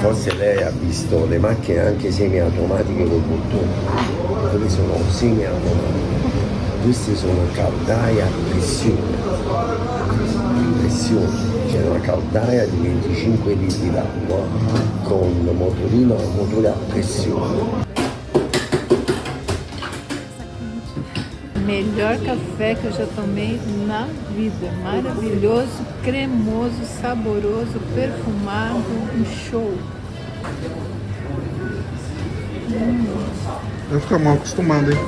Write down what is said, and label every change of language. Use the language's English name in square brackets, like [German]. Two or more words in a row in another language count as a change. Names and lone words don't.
[Italian] Forse lei ha visto le macchine anche semi-automatiche col bottone. Quelle sono semi-automatiche. Queste sono caldaie a pressione. C'è una caldaia di 25 litri d'acqua con motore a pressione. [Portuguese] Melhor café que eu já tomei na vida. Maravilhoso, cremoso, saboroso, perfumado, um show. Vai ficar mal acostumado, hein?